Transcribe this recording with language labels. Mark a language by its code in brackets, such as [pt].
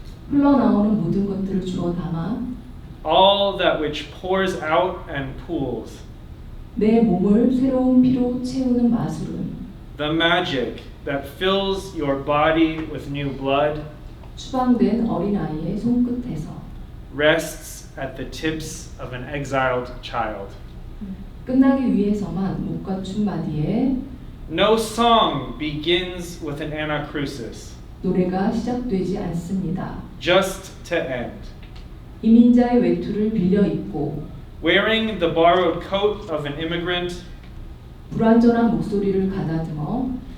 [ko] 흘러나오는 모든 것들을 주워 담아 [en] All that which pours out and pools. [ko] 내 몸을 새로운 피로 채우는 마술은 [en] The magic that fills your body with new blood [ko] 추방된 어린아이의 손끝에서 [en] rests at the tips of an exiled child. [ko] 끝나기 위해서만 못 갖춘 마디에 [en] No song begins with an anacrusis, [ko] 노래가 시작되지 않습니다. [en] just to end. [ko] 이민자의 외투를 빌려 입고 [en] Wearing the borrowed coat of an immigrant, [ko] 불완전한 목소리를 가다듬어